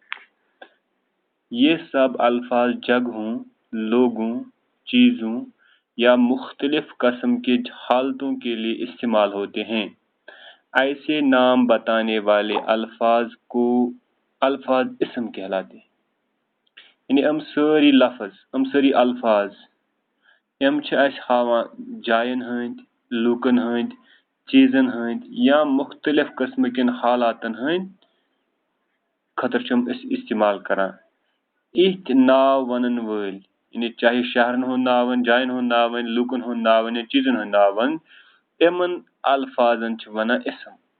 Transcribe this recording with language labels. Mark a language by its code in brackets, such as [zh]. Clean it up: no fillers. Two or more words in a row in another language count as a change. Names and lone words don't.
[ur] یہ سب الفاظ جگہوں، لوگوں، چیزوں یا مختلف قسم کے حالتوں کے لیے استعمال ہوتے ہیں۔ ایسے نام بتانے والے الفاظ اسم کہلاتے ہیں۔ [ks] یعنی ام ساری الفاظ ام چھ اس ہاوان جائن ہند، لوکن ہند، چیزن ہند یا مختلف قسم کن حالاتن ہند خطر چھم استعمال کران۔ ایت ناو ونن وٲلۍ، یعنی چاہے شہرن ہند ناون، جائن ہند ناون، لوکن ہند ناون یا چیزن ہند ناون، امن الفاظن چھ ونان اسم۔